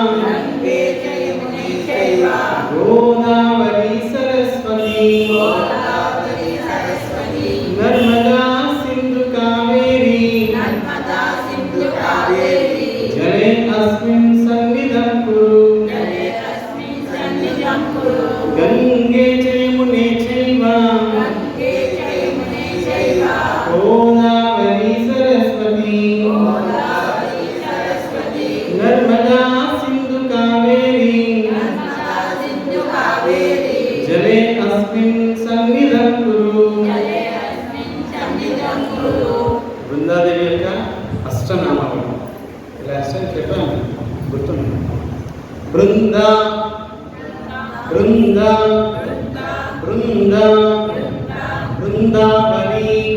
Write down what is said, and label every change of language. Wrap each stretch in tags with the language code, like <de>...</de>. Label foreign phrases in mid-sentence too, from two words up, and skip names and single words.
<sa>गोदावरी सरस्वती नर्मदा सिंधु कावेरी जले अस्मिन् सन्निधं कुरु गंगे च यमुने चैव गोदावरी सरस्वती नर्मदा सिंधु कावेरी जले अस्मिन् सन्निधं कुरु</sa> <te>బృందాదేవి యొక్క అష్టనామాలు ఇలా అష్టం చెప్పాను గుర్తుంది బృంద బృంద బృంద బృందావని</te>